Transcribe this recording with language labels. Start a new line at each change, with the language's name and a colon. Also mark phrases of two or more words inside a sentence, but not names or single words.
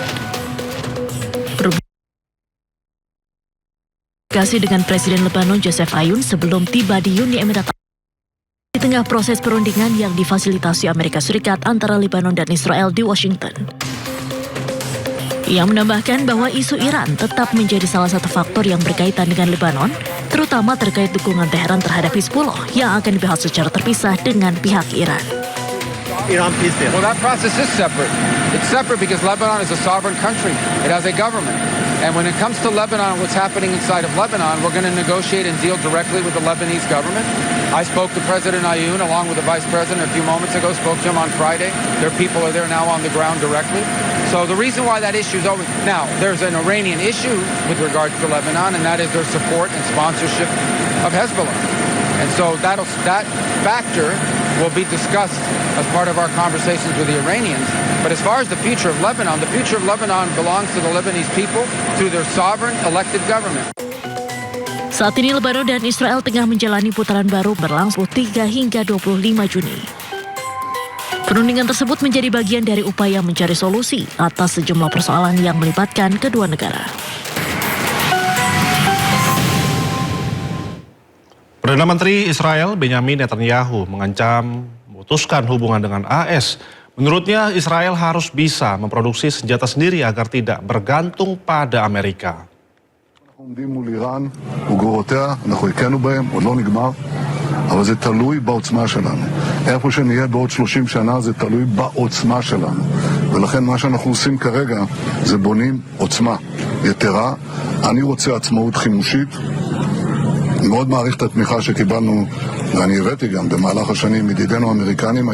Indonesian: Rubio komunikasi dengan Presiden Lebanon Joseph Aoun sebelum tiba di Uni Emirat di tengah proses perundingan yang difasilitasi Amerika Serikat antara Lebanon dan Israel di Washington. Ia menambahkan bahwa isu Iran tetap menjadi salah satu faktor yang berkaitan dengan Lebanon, terutama terkait dukungan Teheran terhadap Hizbullah yang akan dibahas secara terpisah dengan pihak Iran.
English: Iran peace deal. Well, that process is separate. It's separate because Lebanon is a sovereign country. It has a government. And when it comes to Lebanon, what's happening inside of Lebanon, we're going to negotiate and deal directly with the Lebanese government. I spoke to President Aoun along with the Vice President a few moments ago, spoke to him on Friday. Their people are there now on the ground directly. So the reason why that issue is over, now there's an Iranian issue with regards to Lebanon, and that is their support and sponsorship of Hezbollah. And so that factor will be discussed as part of our conversations with the Iranians. But as far as the future of Lebanon belongs to the Lebanese people through their sovereign elected government.
Indonesian: Saat ini Lebanon dan Israel tengah menjalani putaran baru berlangsung 3 hingga 25 Juni. Perundingan tersebut menjadi bagian dari upaya mencari solusi atas sejumlah persoalan yang melibatkan kedua negara. Perdana Menteri Israel Benjamin Netanyahu mengancam memutuskan hubungan dengan AS. Menurutnya Israel harus bisa memproduksi senjata sendiri agar tidak bergantung pada Amerika.
Hebrew: עומדים מול איראן וגרורותיה, אנחנו הכינו בהם, עוד לא נגמר, אבל זה תלוי בעוצמה שלנו. איפה שנהיה בעוד 30 שנה זה תלוי בעוצמה שלנו. ולכן מה שאנחנו עושים כרגע זה בונים עוצמה יתרה. אני רוצה עצמאות חימושית. אני מאוד מעריך את התמיכה שקיבלנו, ואני הבאתי גם במהלך השנים מדידינו האמריקנים.